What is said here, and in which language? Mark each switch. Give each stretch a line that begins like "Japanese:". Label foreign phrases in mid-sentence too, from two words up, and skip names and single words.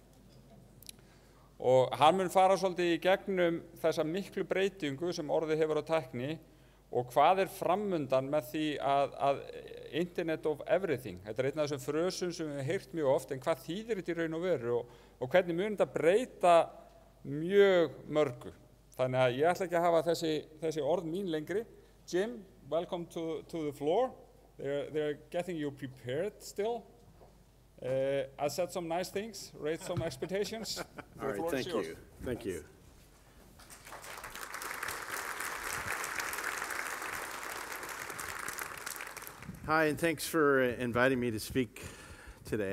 Icelandic: Og hann mun fara svolítið í gegnum þessa miklu breytingu sem orðið hefur á tækni og hvað framundan með því að
English: Internet of Everything.
Icelandic: Þetta einn af þessum frösum sem við heyrt mjög oft, en hvað þýðir þetta í raun og veru og hvernig mun þetta breyta mjög mörgu. Þannig að ég ætla ekki að hafa þessi orð mín lengri.
English: Jim, welcome to the floor. They're getting you prepared still. I said some nice things, raised some expectations. All right, thank you. Thank you. Hi, and thanks for inviting me to speak today.